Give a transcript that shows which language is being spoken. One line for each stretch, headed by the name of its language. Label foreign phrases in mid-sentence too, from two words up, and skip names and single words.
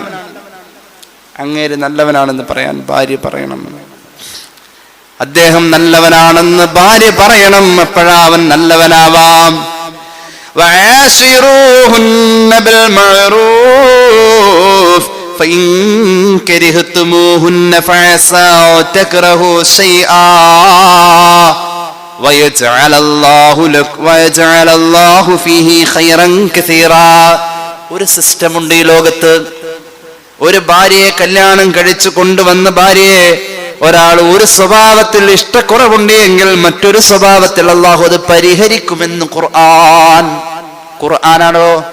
Malayalam: അങ്ങേര് നല്ലവനാണെന്ന് പറയാൻ ഭാര്യ പറയണം. അദ്ദേഹം നല്ലവനാണെന്ന് ഭാര്യ പറയണം. എപ്പോഴാ അവൻ നല്ലവനാവാം?
Arabic: وعاشروهن بالمعروف فإن كرهتموهن فعسى تكرهوا شيئا
Malayalam: ഒരു സിസ്റ്റം ഉണ്ട് ഈ ലോകത്ത്. ഒരു ഭാര്യയെ കല്യാണം കഴിച്ചു കൊണ്ടുവന്ന ഭാര്യയെ ഒരാൾ ഒരു സ്വഭാവത്തിൽ ഇഷ്ടക്കുറവുണ്ട് എങ്കിൽ മറ്റൊരു സ്വഭാവത്തിൽ അള്ളാഹു അത് പരിഹരിക്കുമെന്ന് ഖുർആനാണോ?